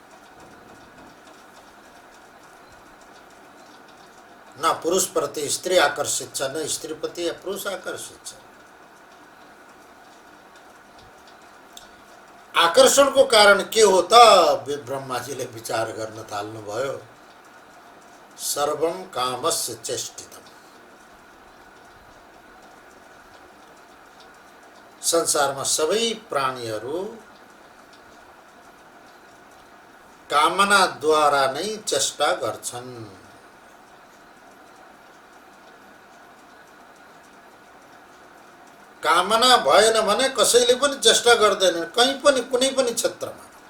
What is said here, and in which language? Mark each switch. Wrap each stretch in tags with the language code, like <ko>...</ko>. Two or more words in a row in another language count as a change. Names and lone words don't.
<ne>न पुरुषप्रति स्त्री आकर्षित छ, न स्त्रीप्रति या पुरुष आकर्षित छ। आकर्षणको कारण के हो त? ब्रह्माजीले विचार गर्न थाल्नुभयो।</ne> <sa>सर्वम कामस्य चेष्टितम।</sa> <ne>संसारमा सबै प्राणीहरू कामनाद्वारा नै चेष्टा गर्छन्। कामना भएन भने कसैले पनि चेष्टा गर्दैनन्, कहीँ पनि, कुनै पनि क्षेत्रमा।</ne>